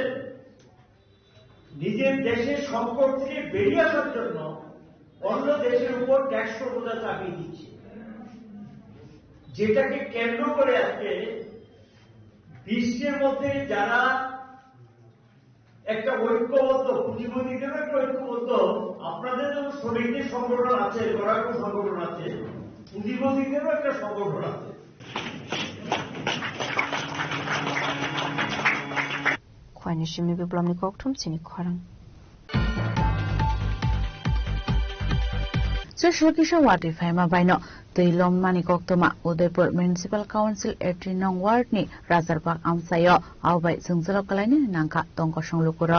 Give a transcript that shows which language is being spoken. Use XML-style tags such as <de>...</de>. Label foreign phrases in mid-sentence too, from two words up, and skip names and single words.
<bn>নিজের দেশের সংকট থেকে বেরিয়ে আসার জন্য অন্য দেশের উপর ট্যাক্স বোঝা চাপিয়ে দিচ্ছে, যেটাকে কেন্দ্র করে আজকে বিশ্বের মধ্যে যারা একটা ঐক্যবদ্ধ, পুঁজিপতিদেরও একটা ঐক্যবদ্ধ, আপনাদের যেমন শ্রমিকদের সংগঠন আছে, লড়াকু সংগঠন আছে, পুঁজিপতিদেরও একটা সংগঠন আছে।</bn> <trp>Khoanishimi biblomni kokthum chini khwarang. Kisha Wati Faima Bino, the Lomani Koktoma, Udaipur Municipal Council, Etrinong Ward ni Razarbak Amsayo, Albai Zungzalokalani, Nanka, Tonkosong Lukura.</trp>